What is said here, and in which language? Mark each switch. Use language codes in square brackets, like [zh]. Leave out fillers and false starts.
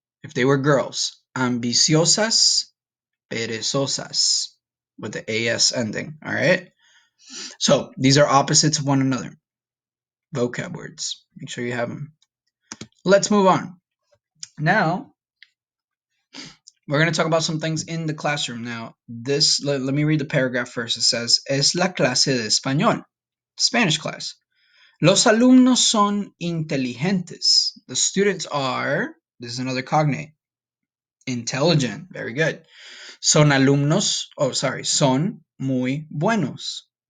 [en] If they were girls, [es] ambiciosas, perezosas, [en] with the AS ending. All right. So these are opposites of one another. Vocab words. Make sure you have them. Let's move on. Now, we're going to talk about some things in the classroom. Now, let me read the paragraph first. It says, [es] Es la clase de español. [en] Spanish class. [es] Los alumnos son inteligentes. [en] The students are, this is another cognate, intelligent. Very good. [es] Son alumnos, son muy buenos.